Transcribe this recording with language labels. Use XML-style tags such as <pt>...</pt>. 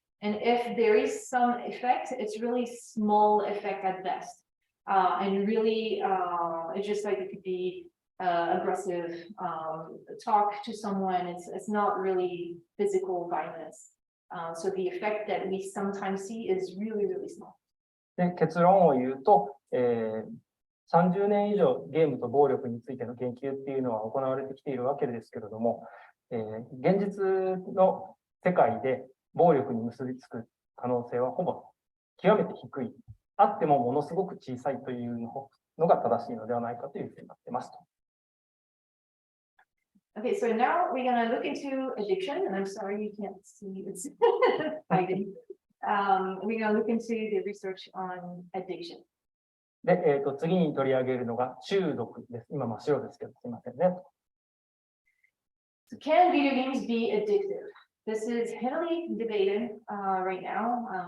<en>And if there is some effect, it's really small effect at best. And really, it's just like it could be aggressive talk to someone. It's not really physical violence. So the effect that we sometimes see is really, really small.</en> <ja>で、結論を言うと、30年以上ゲームと暴力についての研究っていうのは行われてきているわけですけれども、現実の世界で暴力に結びつく可能性はほぼ極めて低い。あってもものすごく小さいというのが正しいのではないかというふうになっていますと。</ja> <en>Okay, so now we're going to look into addiction, and I'm sorry you can't see it's hiding. We're going to look into the research on addiction.</en> <ja>で、次に取り上げるのが中毒です。今真っ白ですけど、すみませんね。</ja> <en>So can video games be addictive? This is heavily debated right now.</en>